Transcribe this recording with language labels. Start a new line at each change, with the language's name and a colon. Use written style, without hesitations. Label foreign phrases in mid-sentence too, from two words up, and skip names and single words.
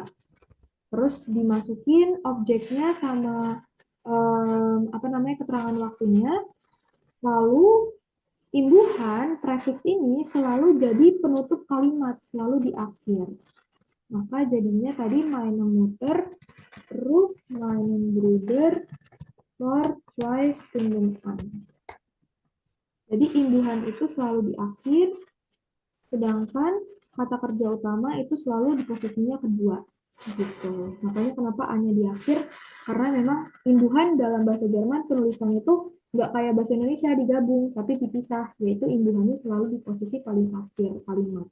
Indonesian: Terus dimasukin objeknya sama keterangan waktunya. Lalu imbuhan prefix ini selalu jadi penutup kalimat, selalu di akhir. Maka jadinya tadi
German: meine Mutter ruft meinen Bruder vor 2 Stunden an.
Indonesian: Jadi imbuhan itu selalu di akhir, sedangkan kata kerja utama itu selalu di posisinya kedua. Gitu. Makanya kenapa A-nya di akhir, karena memang imbuhan dalam bahasa Jerman penulisannya itu Nggak kayak bahasa Indonesia digabung, tapi dipisah, yaitu imbuhannya selalu di posisi paling akhir kalimat.